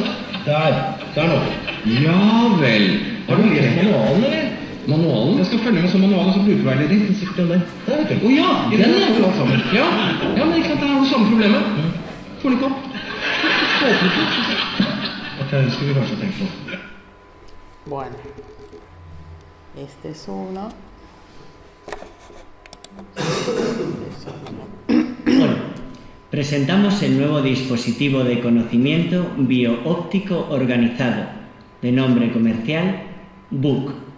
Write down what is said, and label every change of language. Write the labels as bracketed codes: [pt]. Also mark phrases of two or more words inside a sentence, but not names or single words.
[no] Der nå. Ja vel. Har du lest manualen, eller? Manualen? Jeg skal følge med som manualen som brukerveileder. Den sitter den der. Der, vet du. Åja, den er jo alt sammen. Ja, men ikke sant, det er jo samme problemet. Får du ikke opp? Ok, det skal vi kanskje tenke på. [es] Bueno. Este es uno. Presentamos el nuevo dispositivo de conocimiento bioóptico organizado, de nombre comercial BUC.